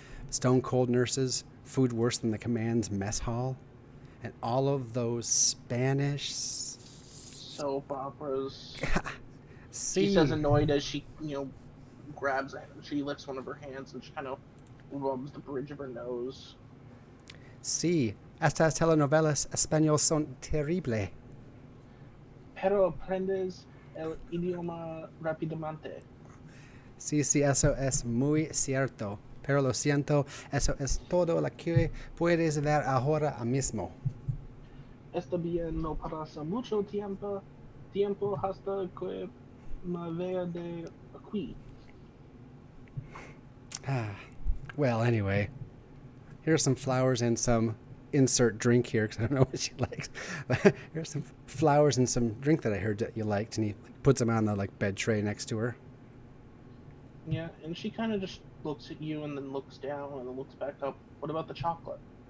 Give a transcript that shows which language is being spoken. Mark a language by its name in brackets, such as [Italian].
[English] Stone cold nurses, food worse than the command's mess hall, and all of those Spanish Soap operas. See. She says, annoyed as she, grabs it. She lifts one of her hands and she kind of rubs the bridge of her nose. [Spanish] Sí, estas telenovelas españolas son terrible. Pero aprendes el idioma rápidamente. Sí, sí, eso es muy cierto. Pero lo siento, eso es todo lo que puedes ver ahora mismo. Está bien, no pasa mucho tiempo hasta que me vea de aquí. [English] Well, anyway, here's some flowers and some insert drink here because I don't know what she likes. Here's some flowers and some drink that I heard that you liked, and he puts them on the bed tray next to her. Yeah, and she kind of just looks at you and then looks down and then looks back up. What about the chocolate?